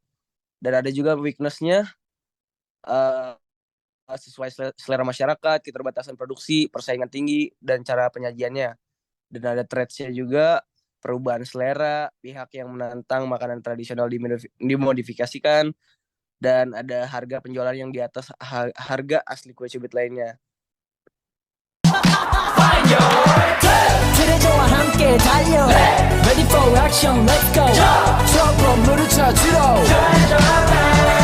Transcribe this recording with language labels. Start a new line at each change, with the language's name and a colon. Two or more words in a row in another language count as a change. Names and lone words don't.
Indonesian: Dan ada juga weakness-nya, sesuai selera masyarakat, keterbatasan produksi, persaingan tinggi, dan cara penyajiannya. Dan ada threats-nya juga, perubahan selera, pihak yang menantang makanan tradisional dimodifikasikan, dan ada harga penjualan yang di atas harga asli kue cubit lainnya.
Korean: 트레저와 함께 달려
English: Ready for action, let's go
Korean: 저 건물을 찾으러